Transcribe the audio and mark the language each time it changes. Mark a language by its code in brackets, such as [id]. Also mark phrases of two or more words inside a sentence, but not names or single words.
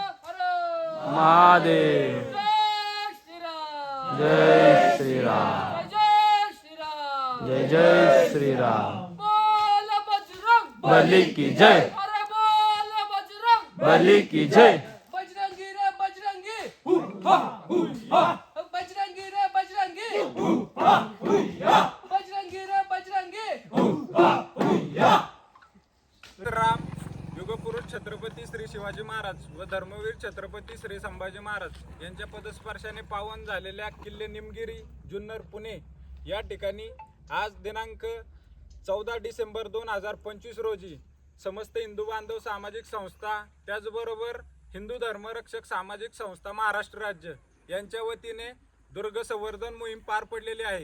[hi] महादेव. जय श्रीराम. जय श्रीराम. जय जय श्रीराम. बली की जय. बली की जय. बजरंगी रे बजरंगी. बजरंगी रे बजरंगी. बजरंगी रे बजरंगी. [mr] राम युगपुरुष छत्रपती श्री शिवाजी महाराज व धर्मवीर छत्रपती श्री संभाजी महाराज यांच्या पदस्पर्शाने पावन झालेल्या किल्ले निमगिरी जुन्नर पुणे या ठिकाणी आज दिनांक 14 डिसेंबर 2025 रोजी समस्त हिंदू बांधव सामाजिक संस्था त्याचबरोबर हिंदू धर्मरक्षक सामाजिक संस्था महाराष्ट्र राज्य यांच्या वतीने दुर्ग संवर्धन मोहीम पार पडलेली आहे.